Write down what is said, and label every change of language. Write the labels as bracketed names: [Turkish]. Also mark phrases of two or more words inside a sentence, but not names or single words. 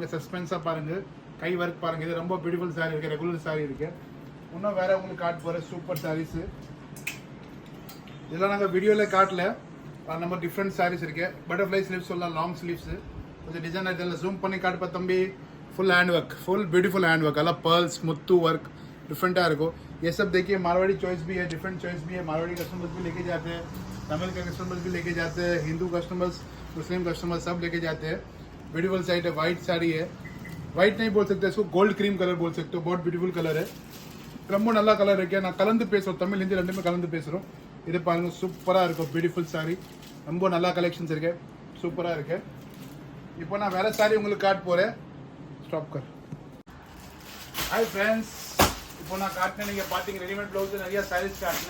[Tamil] சஸ்பென்ஸாக பாருங்க. கை ஒர்க் பாருங்க. இது ரொம்ப [English] beautiful saree [Tamil] இருக்கு. [English] regular saree [Tamil] இருக்கு. இன்னும் வேற உங்களுக்கு காட்ட போற [English] super sarees. [Tamil] இதெல்லாம் நாங்கள் வீடியோவில் காட்டல. நம்ம [English] different sarees [Tamil] இருக்கு. [English] butterfly sleeves [Tamil] சொல்லலாம், [English] long sleeves. [Tamil] கொஞ்சம் டிசைன் இதெல்லாம் ஜூம் பண்ணி காட்டுப்பா தம்பி. [English] full hand work, full beautiful hand work, [Hindi] अलग पर्ल्स, मुत्तू वर्क डिफरेंट है। ये सब देखिए मारवाड़ी चॉइस भी है, डिफरेंट चॉइस भी है। मारवाड़ी कस्टमर्स भी लेके जाते हैं, तमिल के कस्टमर्स भी लेके जाते हैं, हिंदू कस्टमर्स, मुस्लिम कस्टमर्स सब लेके जाते हैं। [English] beautiful side [Hindi] है, वाइट साड़ी है। वाइट नहीं बोल सकते इसको, [English] gold cream colour [Hindi] बोल सकते हो। बहुत [English] beautiful colour [Hindi] है, [Tamil] ரொம்ப நல்ல கலர் இருக்கு. நான் கலந்து பேசுறோம், தமிழ் ஹிந்தி ரெண்டுமே கலந்து பேசுறோம். இது பாருங்க சூப்பரா இருக்கும். [English] beautiful saree. [Tamil] ரொம்ப நல்ல கலெக்ஷன்ஸ் இருக்கு. சூப்பரா இருக்கு. இப்போ நான் வேற சாரி உங்களுக்கு காட்ட போறேன். ஸ்டாப் கர். [English] hi friends, [Tamil] இப்போ நான் காட்டின நீங்க பாத்தீங்க [English] readymade blouse [Tamil] நிறைய சாரீஸ் காட்டினேன்.